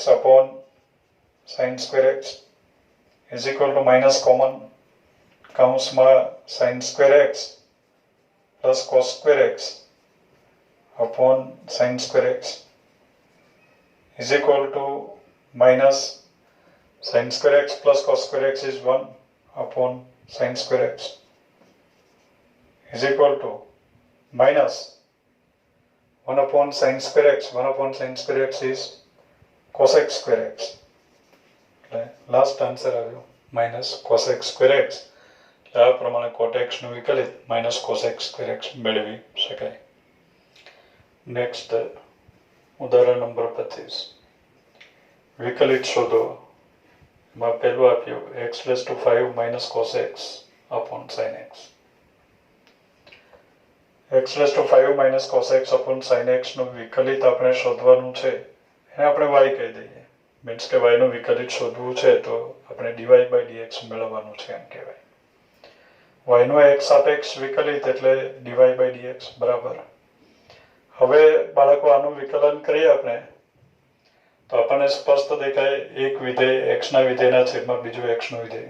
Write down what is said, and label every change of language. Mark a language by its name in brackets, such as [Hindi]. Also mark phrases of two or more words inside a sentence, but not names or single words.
[English] upon sin square x is equal to minus common કૌંસમાં sin square x plus cos square x upon sin square x is equal to minus sin square x plus cos square x is 1 upon sin square x is equal to minus 1 upon sin square x. 1 upon sin square x is cos x square x. Last answer આવ્યો minus cos x square x. [Gujarati] આ પ્રમાણે [English] cot x [Gujarati] નું વિકલિત [English] minus cos x square x [Gujarati] મેળવી શકાય. નેક્સ્ટ ઉદાહરણ નંબર 25. વિકલિત શોધો. એમાં પહેલું આપ્યું [English] x raised to 5 minus cos x upon sin x. x raised to 5 minus cos x upon sin x [Gujarati] નું વિકલિત આપણે શોધવાનું છે. એને આપણે y કહી દઈએ. મીન્સ કે y નું વિકલિત શોધવું છે તો આપણે [English] dy by dx [Gujarati] મેળવવાનું છે એમ કહેવાય. y નું x સાપેક્ષ વિકલિત એટલે [English] dy by dx [Gujarati] બરાબર. હવે બાળકો આનું વિકલન કરીએ આપણે તો આપણને સ્પષ્ટ દેખાય એક વિધેય x ના વિધેયના છેદમાં બીજું x નું વિધેય.